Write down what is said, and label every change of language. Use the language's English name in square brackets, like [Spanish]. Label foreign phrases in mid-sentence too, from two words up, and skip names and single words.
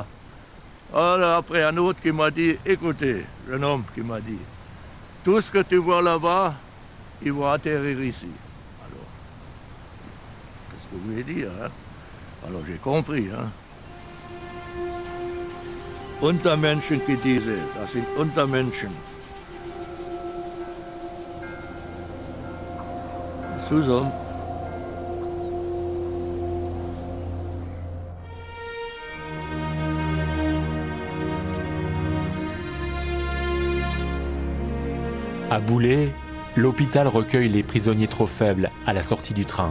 [French] Alors après un autre qui m'a dit, écoutez, un homme qui m'a dit, tout ce que tu vois là-bas, ils vont atterrir ici. Alors, qu'est-ce que vous voulez dire, Alors j'ai compris, Untermenschen qui disait, [German] das sind Untermenschen. [French] Sous-hommes. À Boulay, l'hôpital recueille les prisonniers trop faibles à la sortie du train.